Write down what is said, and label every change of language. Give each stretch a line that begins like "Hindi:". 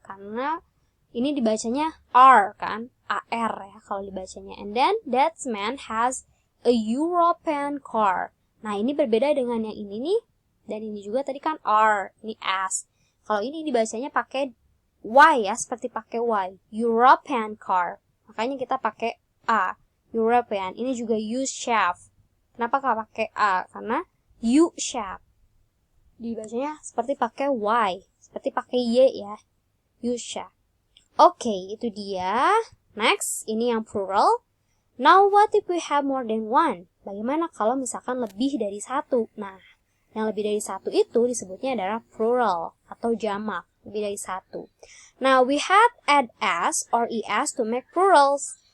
Indonesian: Karena ini dibacanya R kan? AR ya kalau dibacanya.
English: And then that man has a European car.
Indonesian: Nah, ini berbeda dengan yang ini nih. Dan ini juga tadi kan R, ini S. Kalau ini dibacanya pakai Y ya, seperti pakai Y.
English: European car.
Indonesian: Makanya kita pakai A. European. Ini juga U-shape. Kenapa nggak pakai A? Karena U-shape. Dibacanya seperti pakai Y. Seperti pakai Y ya. U-shape. Oke, itu dia. Next, ini yang plural.
English: Now, what if we have more than one?
Indonesian: Bagaimana kalau misalkan lebih dari satu? Nah, yang lebih dari satu itu disebutnya adalah plural atau jamak, lebih dari satu.
English: Now, we have add s or es to make plurals.